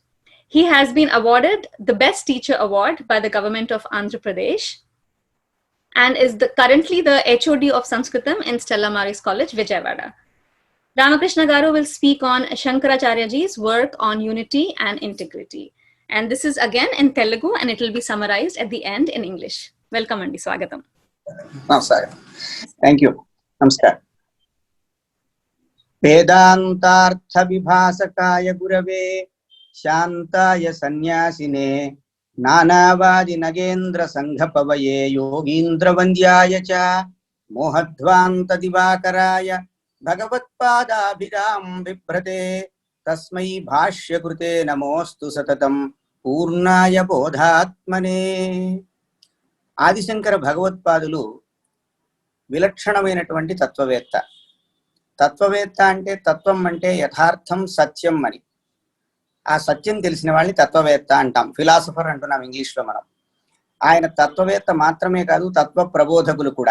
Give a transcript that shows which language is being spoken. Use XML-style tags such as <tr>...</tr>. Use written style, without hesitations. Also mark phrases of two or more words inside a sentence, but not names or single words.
<en>He has been awarded the Best Teacher Award by the government of Andhra Pradesh and is currently the HOD of Sanskritam in Stella Maris College, Vijayawada. Ramakrishna Garu will speak on Shankaracharyaji's work on unity and integrity. And this is again in Telugu and it will be summarized at the end in English. Welcome, Andi. Swagatam. Namaskar. Thank you. Namaskar.</en> <sa>वेदान्तार्थ विभासकाय गुरवे शान्ताय संन्यासिने नानावादि नागेन्द्र सङ्घपवये योगीन्द्र वन्द्याय च मोहध्वान्त दिवाकराय भगवत्पादाभिराम बिभ्रते तस्मै भाष्यकृते नमोस्तु सततं पूर्णाय बोधात्मने.</sa> <te>ఆదిశంకర భగవత్పాదులు విలక్షణమైనటువంటి తత్వవేత్త. తత్వవేత్త అంటే తత్వం అంటే యథార్థం సత్యం అని. ఆ సత్యం తెలిసిన వాళ్ళని తత్వవేత్త అంటాం, ఫిలాసఫర్ అంటున్నాం ఇంగ్లీష్లో మనం. ఆయన తత్వవేత్త మాత్రమే కాదు, తత్వ ప్రబోధకులు కూడా.</te>